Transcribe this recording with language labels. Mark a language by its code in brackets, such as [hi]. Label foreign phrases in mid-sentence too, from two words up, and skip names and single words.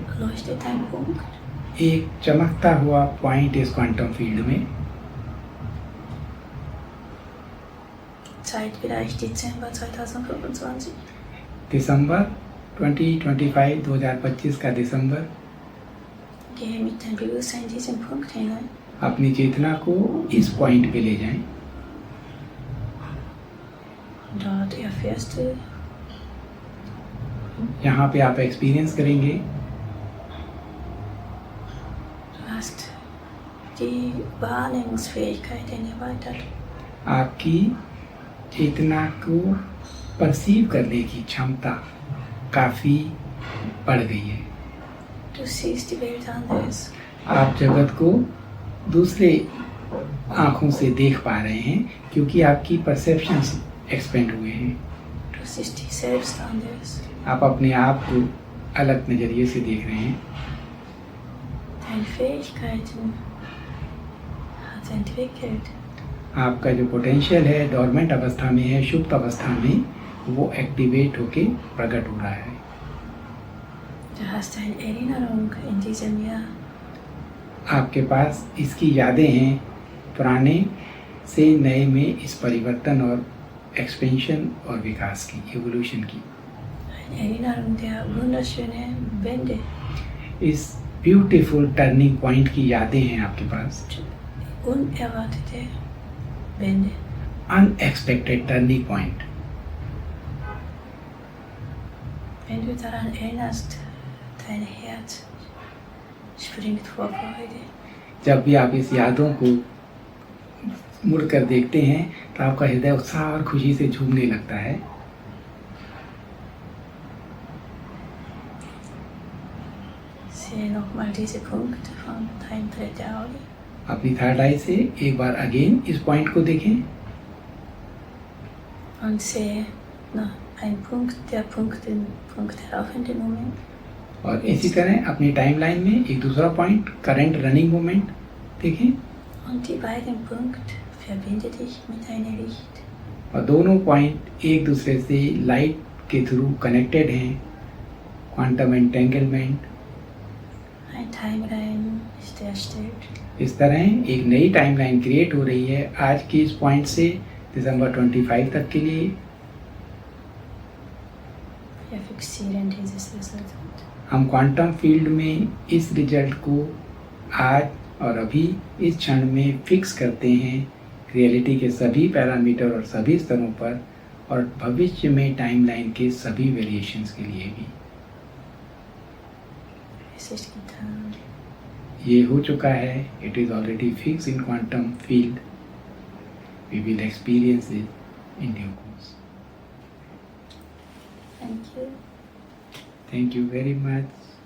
[de] Leuchtet ein Punkt. [hi] एक चमकता हुआ पॉइंट इस [en] quantum field [hi] में। [de] Zeitbereich Dezember 2025. [hi] दिसंबर 2025 का दिसंबर। [de] Gehe mit deinem Bewusstsein in diesen Punkt hinein. [hi] अपनी चेतना को इस पॉइंट पे ले जाएं। [de] Dort erfährst du, [hi] यहाँ पे आप एक्सपीरियंस करेंगे [de] du hast die Wahrnehmungsfähigkeiten erweitert. [hi] आपकी चेतना को परसीव करने की क्षमता काफ़ी बढ़ गई है। [de] Du siehst die Welt anders. [hi] आप जगत को दूसरे आँखों से देख पा रहे हैं क्योंकि आपकी [en] perceptions expand [hi] हुए हैं। [de] Du siehst dich selbst anders. [hi] आप अपने आप को अलग नज़रिए से देख रहे हैं। [de] Deine Fähigkeiten hat entwickelt. [hi] आपका जो पोटेंशियल है डोरमेंट अवस्था में है, सुप्त अवस्था में, वो एक्टिवेट होके प्रकट हो रहा है। [de] Du hast eine Erinnerung in diesem Jahr. [hi] आपके पास इसकी यादें हैं पुराने से नए में इस परिवर्तन और एक्सपेंशन और विकास की, एवोल्यूशन की। [de] Eine Erinnerung der wunderschönen Wende. [hi] इस [en] beautiful turning point [hi] की यादें हैं आपके पास। [de] Unerwartete Wende. [en] unexpected turning point. [de] Wenn du daran erinnerst, dein Herz springt vor Freude. [hi] जब भी आप इस यादों को मुड़कर देखते हैं तो आपका हृदय उत्साह और खुशी से झूमने लगता है। [de] Sehe nochmal diese Punkte von deinem dritten Auge. [hi] अपनी [en] third eye [hi] से एक बार अगेन इस पॉइंट को देखें [de] Und sehe noch einen Punkt, der Punkt herauf in den Moment. [hi] और इसी तरह अपनी टाइमलाइन में एक दूसरा [en] point current running moment [hi] देखें। [de] Und die beiden Punkte verbinde dich mit einem Licht. [hi] और दोनों पॉइंट एक दूसरे से लाइट के [en] through connected [hi] हैं। [en] quantum entanglement. [de] Ein Timeline ist erstellt. [hi] इस तरह एक नई [en] timeline create [hi] हो रही है आज की इस पॉइंट से दिसंबर 25 तक के लिए। [de] Wir fixieren dieses Resultat. [hi] हम [en] quantum field [hi] में इस रिजल्ट को आज और अभी इस क्षण में फिक्स करते हैं रियलिटी के सभी पैरामीटर और सभी स्तरों पर और भविष्य में टाइमलाइन के सभी वेरिएशंस के लिए भी। [de] Es ist getan. [hi] ये हो चुका है। [en] it is already fix in quantum field. we will experience it in due course. Thank you. thank you very much.